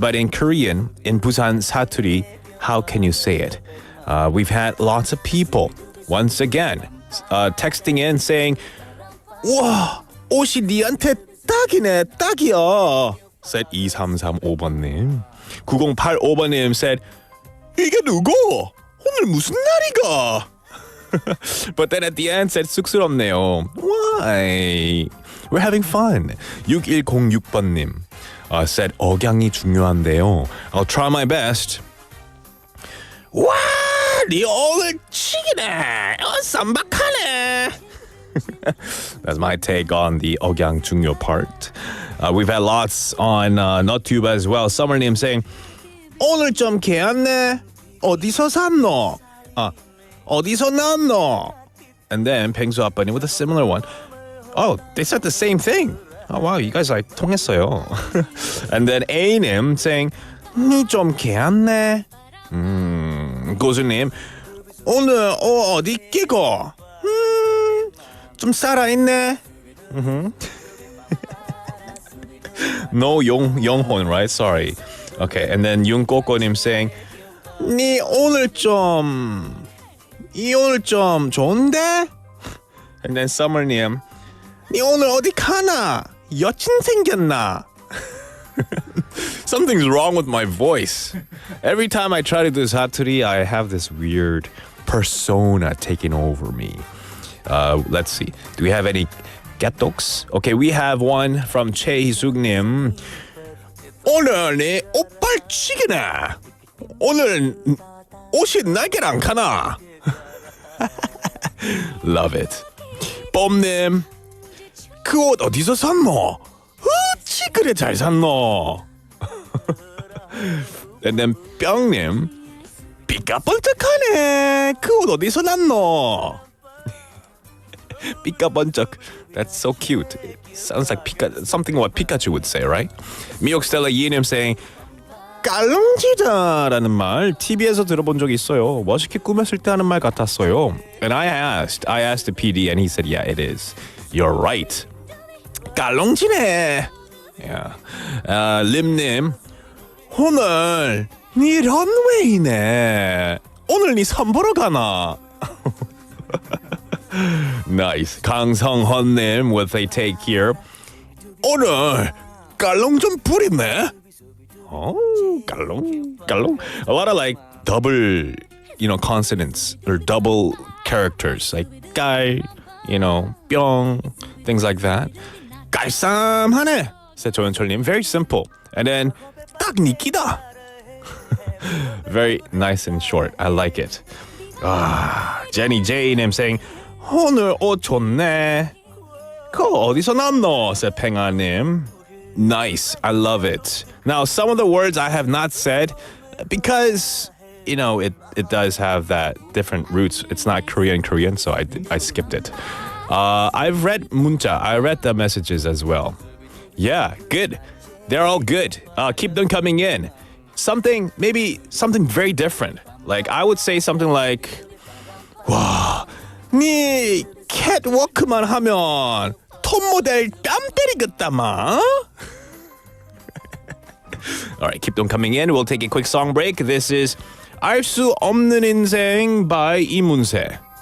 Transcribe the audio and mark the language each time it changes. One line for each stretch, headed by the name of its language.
English: But in Korean, in Busan Saturi, how can you say it? We've had lots of people, once again, texting in saying,
Korean: 와, 옷이 니한테 딱이네, 딱이야,
English: said 2335번님.
Korean: 9085번님
English: said,
Korean: 이게 누구? 오늘 무슨 날이가?
English: But then at the end said,
Korean: 쑥스럽네요.
English: Why? We're having fun.
Korean: 6106번님
English: said,
Korean: 억양이 중요한데요.
English: I'll try my best.
Korean: 와, 니 오늘 치기네. 쌈박하네.
English: That's my take on the
Korean: 억양 중요
English: part. We've had lots on NotTube as well.
Korean: Summer님
English: saying,
Korean: 오늘 좀 개안네. 어디서 샀노? 어디서 났노?
English: And then 펭수 아빠님 with a similar one. Oh, they said the same thing. Oh wow, you guys like
Korean: 통했어요.
English: And then A님 saying,
Korean: 니 좀 개안네. 고수님, 오늘 어디 끼고? 좀 살아있네.
English: No 영혼, right? Sorry. Okay, and then
Korean: 윤꼬꼬님
English: saying,
Korean: 니 오늘 좀 좋은데?
English: And then
Korean: Summer님, 니 오늘 어디 가나? 여친 생겼나?
English: Something's wrong with my voice. Every time I try to do Saturi, I have this weird persona taking over me. Let's see. Do we have any gettoks? Okay, we have one from 최희숙님.
Korean: 오늘 내 옷빨치기네. 오늘 옷이 날개랑 가나?
English: Love it.
Korean: 뽐님, 그 옷 어디서 샀노? 어찌 그래 잘 샀노?
English: And then
Korean: 뿅님, 삐까번쩍하네. 그 옷 어디서 났노? 삐까번쩍.
English: That's so cute. It sounds like something what Pikachu would say, right?
Korean: 미옥스텔라 이님
English: saying,
Korean: 깔롱지다라는 말 TV에서 들어본 적이 있어요. 멋있게 꾸몄을 때 하는 말 같았어요.
English: And I asked the PD and he said, yeah, it is. You're right.
Korean: 깔롱지네.
English: Yeah.
Korean: 림님, 오늘 니 런웨이네. 오늘 니 선 보러 가나?
English: Nice. 강성헌님 with a take here.
Korean: 오늘 깔롱 좀 부리네.
English: Oh,
Korean: 깔롱.
English: A lot of like double, consonants or double characters like 깔, 뿅, things like that.
Korean: 깔쌈하네,
English: said
Korean: 조현철님.
English: Very simple.
Korean: And then 딱 니끼다.
English: Very nice and short. I like it.
Korean: Jenny J님
English: saying,
Korean: 오늘 옷 좋네. 그거 어디서 났노?
English: said 팽아님. Nice. I love it. Now, some of the words I have not said because, it does have that different roots. It's not Korean, so I skipped it. I've read 문자. I read the messages as well. Yeah, good. They're all good. Keep them coming in. Something very different. Like I would say something like,
Korean: 와, 네 catwalk만 하면 톱 모델 뺨 때리겠다마.
English: All right, keep them coming in. We'll take a quick song break. This is 알 수 없는 인생 by 이문세.